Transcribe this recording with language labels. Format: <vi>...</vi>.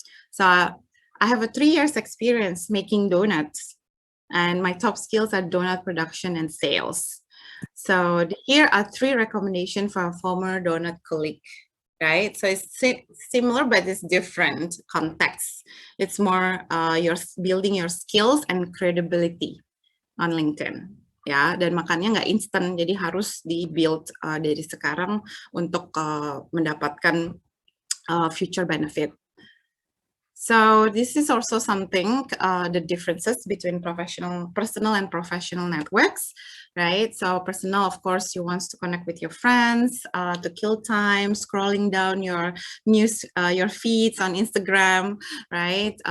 <en>So I have a 3 years experience making donuts, and my top skills are donut production and sales. So here are 3 recommendations for a former donut colleague, right? So it's similar, but it's different context. It's more you're building your skills and credibility on LinkedIn.</en> <id>Ya, dan makanya nggak instan, jadi harus di-build dari sekarang untuk mendapatkan</id> <en>future benefit. So this is also something, the differences between personal and professional networks, right? So personal, of course, you want to connect with your friends, to kill time, scrolling down your news, your feeds on Instagram, right?</en>